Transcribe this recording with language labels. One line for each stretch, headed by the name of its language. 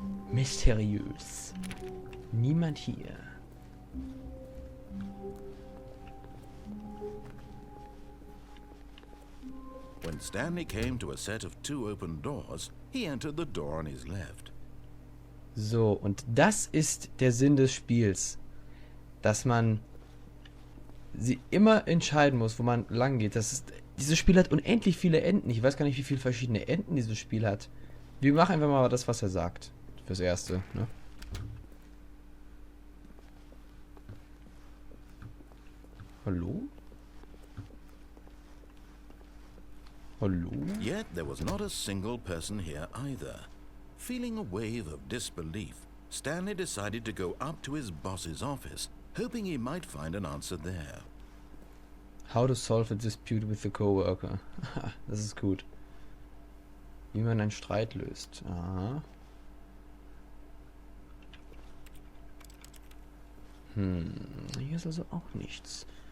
German: Mysteriös. Niemand hier.
English: When Stanley came to a set of 2 open doors, he entered the door on his left.
German: So, und das ist der Sinn des Spiels. Dass man sie immer entscheiden muss, wo man lang geht. Dieses Spiel hat unendlich viele Enden. Ich weiß gar nicht, wie viele verschiedene Enden dieses Spiel hat. Wir machen einfach mal das, was er sagt. Fürs Erste, ne? Hallo? Hallo?
English: Yet there was not a single person here either. Feeling a wave of disbelief, Stanley decided to go up to his boss's office, hoping he might find an answer there. How to solve a dispute with the coworker.
German: Das ist gut. Wie man einen Streit löst. Aha. Hier ist also auch nichts.